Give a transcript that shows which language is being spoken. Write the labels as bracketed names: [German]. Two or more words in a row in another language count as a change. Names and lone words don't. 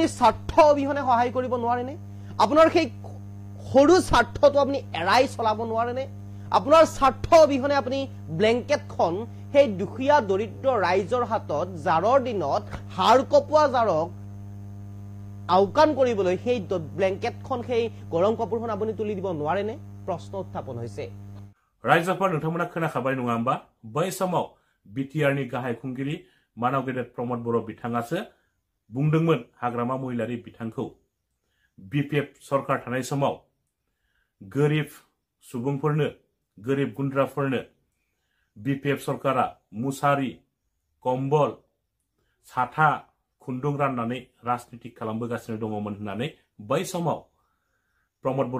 [Assamese] স্বাৰ্থ অবিহনে সহায় কৰিব নোৱাৰেনে আপোনাৰ সেই সৰু স্বাৰ্থটো আপুনি এৰাই চলাব নোৱাৰেনে আপোনাৰ স্বাৰ্থ অবিহনে আপুনি ব্লেংকেটখন সেই দুখীয়া দৰিদ্ৰ ৰাইজৰ হাতত জাৰৰ দিনত হাড় কপোৱা জাৰক আওকাণ কৰিবলৈ সেই ব্লেংকেটখন সেই গৰম কাপোৰখন আপুনি তুলি দিব নোৱাৰেনে প্ৰশ্ন উত্থাপন হৈছে। [Bodo] रायजोफोर नोंथांमोना खोनाखाबाय नङा होमबा बै समाव बिटिआरनि गाहाय खुंगिरि मानव गेदेर प्रमद बर' बिथाङासो बुंदोंमोन हाग्रामा महिलारि बिथांखौ बिपिएफ सरकार थानाय समाव गोरिब सुबुंफोरनो गोरिब गुन्द्राफोरनो बिपिएफ सरकारा मुसारि कम्बल साथा खुन्दुं राननानै राजनीतिक खालामबोगासिनो दङमोन होननानै बै समाव प्रमोद बर'